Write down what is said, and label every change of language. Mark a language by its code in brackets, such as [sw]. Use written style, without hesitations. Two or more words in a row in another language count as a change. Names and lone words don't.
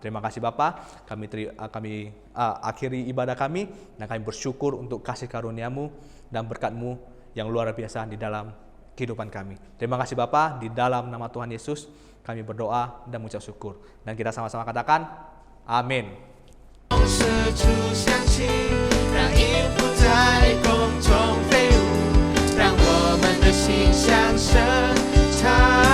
[id] Terima kasih Bapa, kami akhiri ibadah kami, dan kami bersyukur untuk kasih karunia-Mu dan berkat-Mu yang luar biasa di dalam kehidupan kami. Terima kasih Bapa, di dalam nama Tuhan Yesus kami berdoa dan mengucap syukur. Dan kita sama-sama katakan, amin. [zh] 射出香气，让音符在空中飞舞，让我们的心向神唱。